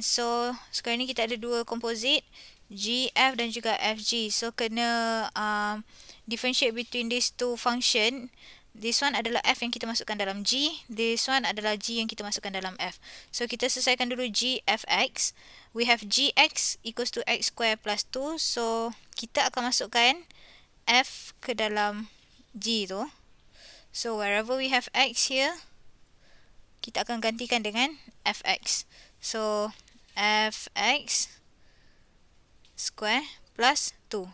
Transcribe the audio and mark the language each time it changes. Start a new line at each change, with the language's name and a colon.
Malay: So sekarang ni kita ada dua composite, gf dan juga fg.
English: So kena differentiate between these two function. This one
Malay: adalah f yang kita masukkan dalam g,
English: this one
Malay: adalah g yang kita masukkan dalam f. So kita selesaikan dulu g fx.
English: We have gx equals to x square plus 2.
Malay: So kita akan masukkan f ke dalam g tu.
English: So wherever we have x here,
Malay: kita akan gantikan dengan
English: fx. So fx square plus 2.